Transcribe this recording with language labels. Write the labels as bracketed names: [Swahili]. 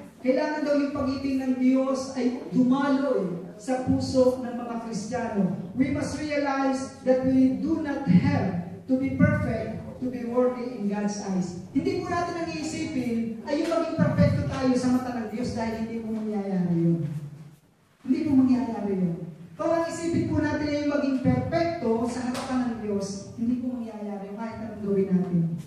[Filipino] Kailangan daw yung pag-ibig ng Diyos ay dumaloy sa puso ng mga Kristiyano. [English] We must realize that we do not have to be perfect to be worthy in God's eyes. [Filipino] Hindi po natin ang iisipin ay yung maging perfecto tayo sa mata ng Diyos dahil hindi po mangyayari yun. Hindi po mangyayari yun. Kung ang isipin po natin ay yung maging perfecto sa harapan ng Diyos, hindi po mangyayari kahit anong gawin natin.